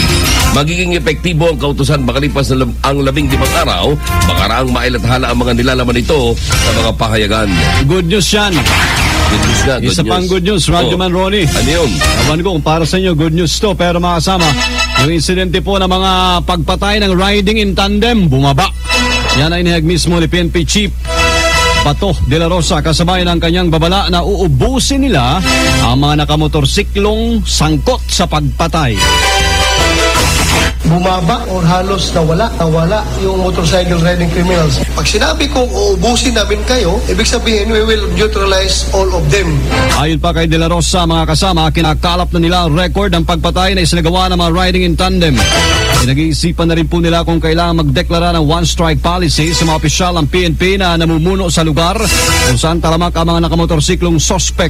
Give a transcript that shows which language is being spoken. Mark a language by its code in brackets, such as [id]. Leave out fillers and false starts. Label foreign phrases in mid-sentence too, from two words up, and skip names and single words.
[tl] Magiging epektibo ang kautusan makalipas ang 15 araw, makaraang mailathala ang mga nilalaman nito sa mga pahayagan. [en] Good news [tl] yan. [en] Good news na, good [tl] Isa news. pang [en] good news, [tl] Radyoman Ronnie. Ano yun? Awan ko kung para sa inyo, [en] good news [tl] to. Pero mga kasama, yung insidente po ng mga pagpatay ng [en] riding in tandem, [tl] bumaba. Yan ay inihag mismo ni PNP Chief Bato de la Rosa kasabay ng kanyang babala na uubusin nila ang mga nakamotorsiklong sangkot sa pagpatay. Bumaba or halos nawala yung [en] motorcycle riding criminals. [tl] Pag sinabi kong uubusin namin kayo, ibig sabihin [en] we will neutralize all of them. [tl] Ayon pa kay De La Rosa, mga kasama, kinakalap na nila ang record ng pagpatay na isinagawa ng mga [en] riding in tandem. [tl] Pinag-iisipan na rin po nila kung kailangan magdeklara ng [en] one-strike policy [tl] sa mga opisyal ng PNP na namumuno sa lugar kung saan talamak ang mga nakamotorsiklong suspect.